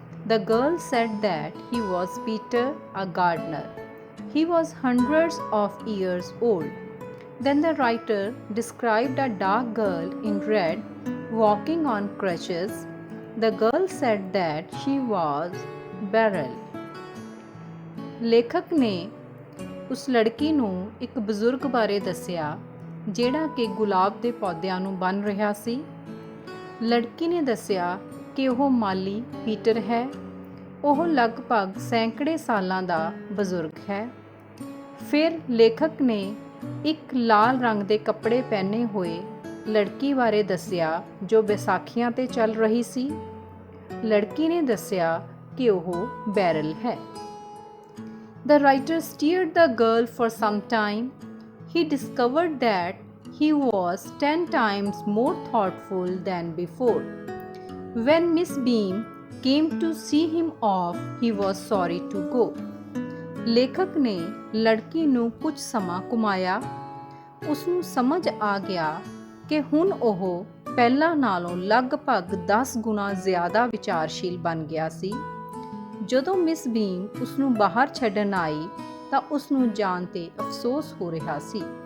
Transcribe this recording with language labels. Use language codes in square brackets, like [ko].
[en] The girl said that he was Peter, a gardener. He was hundreds of years old. Then the writer described a dark girl in red walking on crutches. The girl said that she was Beryl. [pa] ਲੇਖਕ ਨੇ ਉਸ ਲੜਕੀ ਨੂੰ ਇੱਕ ਬਜ਼ੁਰਗ ਬਾਰੇ ਦੱਸਿਆ ਜਿਹੜਾ ਕਿ ਗੁਲਾਬ ਦੇ ਪੌਦਿਆਂ ਨੂੰ ਬੰਨ੍ਹ ਰਿਹਾ ਸੀ। ਲੜਕੀ ਨੇ ਦੱਸਿਆ ਕਿ ਉਹ ਮਾਲੀ ਪੀਟਰ ਹੈ। ਉਹ ਲਗਭਗ ਸੈਂਕੜੇ ਸਾਲਾਂ ਦਾ ਬਜ਼ੁਰਗ ਹੈ। ਫਿਰ ਲੇਖਕ ਨੇ ਇੱਕ ਲਾਲ ਰੰਗ ਦੇ ਕੱਪੜੇ ਪਹਿਨੇ ਹੋਏ ਲੜਕੀ ਬਾਰੇ ਦੱਸਿਆ ਜੋ ਵਿਸਾਖੀਆਂ 'ਤੇ ਚੱਲ ਰਹੀ ਸੀ। ਲੜਕੀ ਨੇ ਦੱਸਿਆ ਕਿ ਉਹ ਬੈਰਲ ਹੈ। [en] The writer steered the girl for some time. He discovered that he was 10 times more thoughtful than before. When Miss Beam came to see him off, he was sorry to go. [pa] ਲੇਖਕ ਨੇ ਲੜਕੀ ਨੂੰ ਕੁਝ ਸਮਾਂ ਘੁਮਾਇਆ। ਉਸ ਨੂੰ ਸਮਝ ਆ ਗਿਆ ਕਿ ਹੁਣ ਉਹ ਪਹਿਲਾਂ ਨਾਲੋਂ ਲਗਭਗ 10 ਗੁਣਾ ਜ਼ਿਆਦਾ ਵਿਚਾਰਸ਼ੀਲ ਬਣ ਗਿਆ ਸੀ। ਜਦੋਂ ਮਿਸ ਬੀਮ ਉਸ ਨੂੰ ਬਾਹਰ ਛੱਡਣ ਆਈ ਤਾਂ ਉਸ ਨੂੰ ਜਾਣ 'ਤੇ ਅਫਸੋਸ ਹੋ ਰਿਹਾ ਸੀ।